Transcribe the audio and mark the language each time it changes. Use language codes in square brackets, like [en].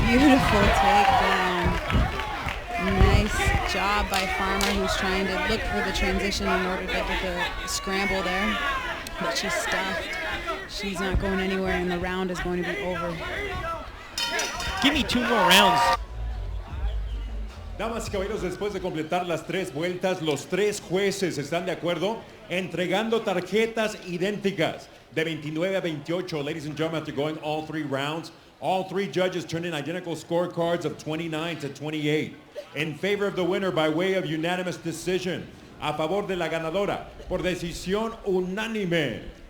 [en] Beautiful takedown. Nice job by Farmer, who's trying to look for the transition in order to get the scramble there. But she's stuffed. She's not going anywhere, and the round is going to be over. Give me 2 more rounds. [es] Damas y caballeros, después de completar las 3 vueltas, los 3 jueces están de acuerdo entregando tarjetas idénticas de 29 a 28. [en] Ladies and gentlemen, after going all 3 rounds, all 3 judges turned in identical scorecards of 29 to 28. In favor of the winner by way of unanimous decision. [es] A favor de la ganadora por decisión unánime.